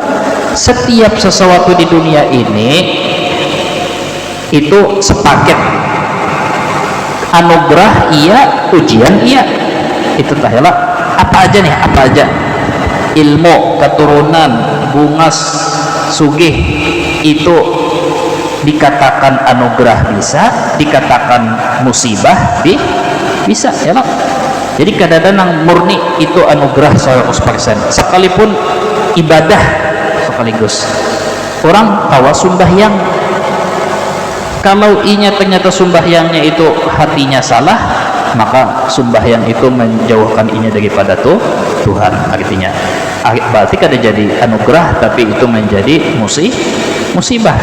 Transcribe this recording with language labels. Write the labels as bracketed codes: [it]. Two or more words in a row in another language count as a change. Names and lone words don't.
[id] Setiap sesuatu di dunia ini itu sepaket, anugerah iya, ujian iya, itu tahalah apa aja, ilmu, keturunan, bungas, sugih, itu dikatakan anugerah bisa, dikatakan musibah bisa ya lah. Jadi kadang-kadang murni itu anugerah 100%, sekalipun ibadah sekaligus. Orang tawa sembahyang, kalau inya ternyata sembahyangnya itu hatinya salah, maka sembahyang itu menjauhkan inya daripada Tuhan. Artinya berarti kada jadi anugerah, tapi itu menjadi musibah.